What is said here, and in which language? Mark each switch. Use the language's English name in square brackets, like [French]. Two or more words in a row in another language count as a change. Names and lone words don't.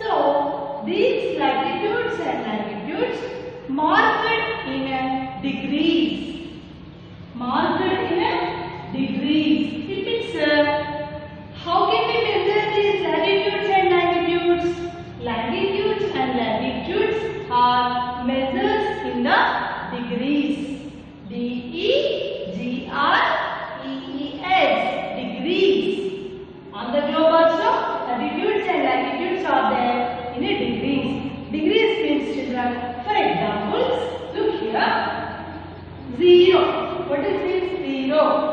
[English] So, these latitudes and longitudes marked in a degrees. Marked in a degrees. It means how can we measure these latitudes and longitudes? Longitudes and latitudes are measures in the degrees. D-E-G-R-E-E-S. Degrees. On the globe also, latitudes and longitudes are there in a degrees. Degrees means children. For example, look here. 0. What is this? 0.